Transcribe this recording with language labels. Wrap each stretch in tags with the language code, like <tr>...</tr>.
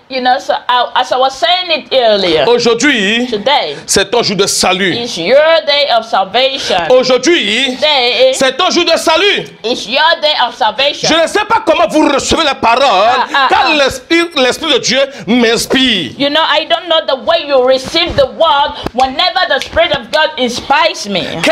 <en>You know, so as I was saying it earlier,</en> <fr>aujourd'hui,</fr> <en>today</en> <fr>c'est ton jour de salut.</fr> <en>is your day of salvation.</en> <fr>Aujourd'hui,</fr> <en>Today</en> <fr>c'est ton jour de salut.</fr> <en>is your day of salvation.</en> <fr>Je ne sais pas comment vous recevez les paroles quand l'Esprit de Dieu m'inspire.</fr> <en>You know, I don't know the way you receive the word whenever the Spirit of God inspires me.</en>